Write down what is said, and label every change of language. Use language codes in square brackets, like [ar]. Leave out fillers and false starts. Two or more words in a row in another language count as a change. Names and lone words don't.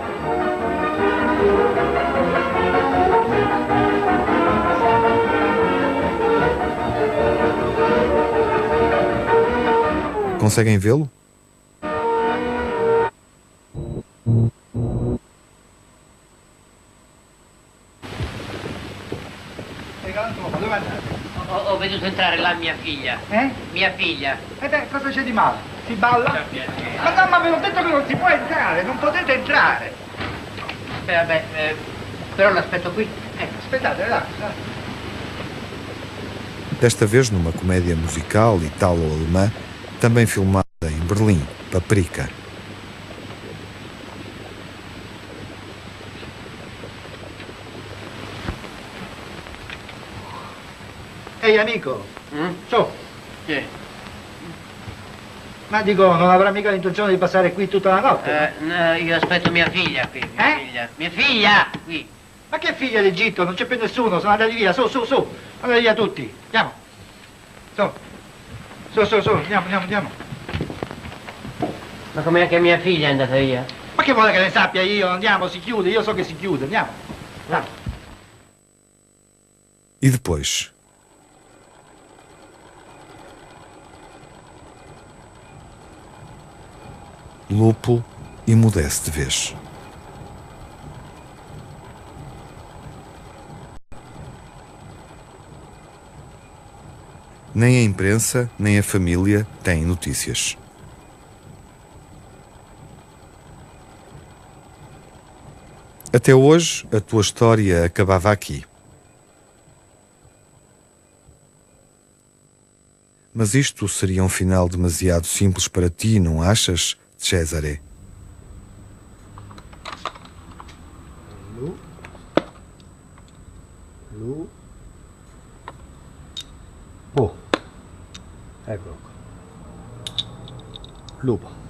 [pt] Conseguem vê-lo? [it] Ho veduto entrare là mia figlia. Mia figlia. E beh, cosa c'è di male? Si balla? Ma no, ma ve l'ho detto che non si può entrare, non potete entrare. Vabbè, però l'aspetto qui. Aspettate, là. [pt] Desta vez numa comédia musical italo-alemã, também filmada em Berlim, Paprika. [it] Ehi amico, su. Sì. Ma dico, non avrà mica l'intenzione di passare qui tutta la notte? No, io aspetto mia figlia qui, mia figlia. Mia figlia qui. Ma che figlia d'Egitto? Non c'è più nessuno, sono andati via, su, su, su. Andate via tutti, andiamo. Su, su, su, su, andiamo. Ma come anche mia figlia è andata via? Ma che vuole che ne sappia io? Andiamo, si chiude, io so che si chiude, andiamo. [pt] E depois? Lupo emudece de vez. Nem a imprensa, nem a família têm notícias. Até hoje, a tua história acabava aqui. Mas isto seria um final demasiado simples para ti, não achas, Cesare? Lupo. [it] Eccolo qua. Lupo.